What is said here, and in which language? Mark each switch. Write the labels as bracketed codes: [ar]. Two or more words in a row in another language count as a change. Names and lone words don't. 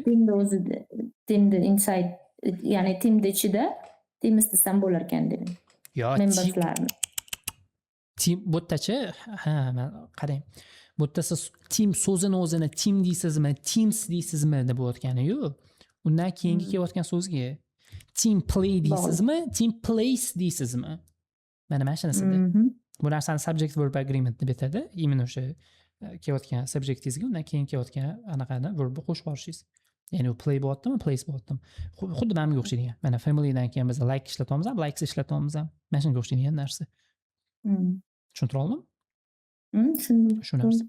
[uz] timda inside, ya'ni timda ichida timiz desam bo'lar ekan dedim. Memberslarni. Tim bu yerdachi, men qarang. Bu yerda siz tim so'zini o'zini tim deysizmi, teams deysizmi deb o'tgani yo'q. Undan keyingi kelayotgan so'zga [en] team play [uz] deysizmi, [en] team place [uz] deysizmi? Mana shunasida. Bu narsani [en] subject verb agreement [uz] deb aytadi. Imенно o'sha kelayotgan subjektingizga undan keyin kelayotgan anaqani verbni qo'shib borishingiz. Ya'ni u play bo'lyaptimi, place bo'lyaptimi? Xuddi menga o'xshaydigan. Mana familydan keyin biz like ishlatyapmiz, likes ishlatyapmiz. Mana shunga o'xshaydigan narsa. Tushuntira oldim? Shu narsa.